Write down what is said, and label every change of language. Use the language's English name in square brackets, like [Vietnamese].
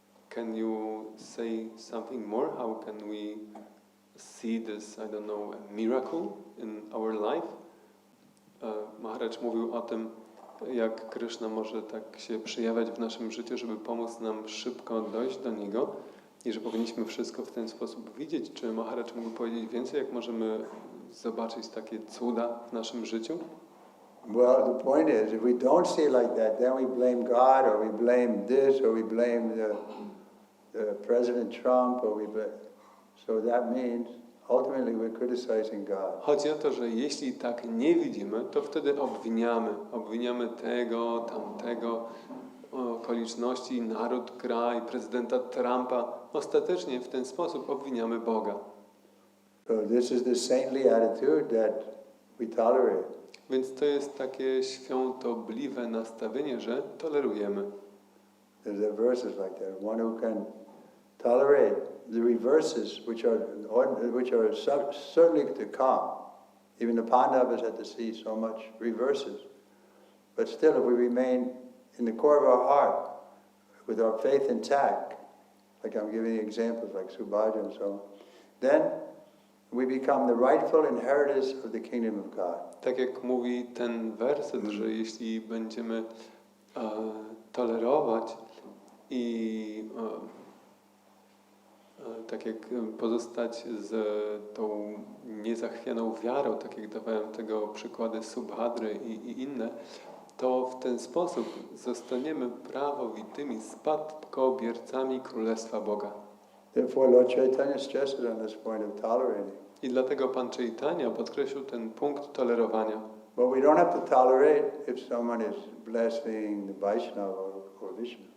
[English] Can you say something more? How can we see this, I don't know, a miracle in our life? [Polish] Maharaj mówił o tym, jak Krishna może tak się przejawiać w naszym życiu, żeby pomóc nam szybko dojść do Niego i że powinniśmy wszystko w ten sposób widzieć. Czy Maharaj mógł powiedzieć więcej, jak możemy zobaczyć takie cuda w naszym życiu? [English] Well, the point is, if we don't see it like that, then we blame God, or we blame this, or we blame the President Trump, or so that means ultimately we're criticizing God. [Polish] Chodzi o to, że jeśli tak nie widzimy, to wtedy obwiniamy tego, tamtego, okoliczności, naród, kraj, prezydenta Trumpa. Ostatecznie w ten sposób obwiniamy Boga. [English] So this is the saintly attitude that we tolerate. [Polish] Więc to jest takie świątobliwe nastawienie, że tolerujemy. [English] There's verses like that. One who can tolerate the reverses, which are certainly to come. Even the Pandavas had to see so much reverses. But still, if we remain in the core of our heart, with our faith intact, like I'm giving examples like Subhaja and so on, then we become the rightful inheritors of the kingdom of God. [Polish] Tak jak mówi ten werset, że jeśli będziemy tolerować i tak jak pozostać z tą niezachwianą wiarą, tak jak dawałem tego przykłady Subhadry i inne, to w ten sposób zostaniemy prawowitymi spadkobiercami Królestwa Boga. [English] Therefore, Lord Chaitanya stressed on this point of tolerating. [Polish] I dlatego Pan Chaitanya podkreślił ten punkt tolerowania. [English] But we don't have to tolerate if someone is blaspheming the Vaishnava or Vishnu.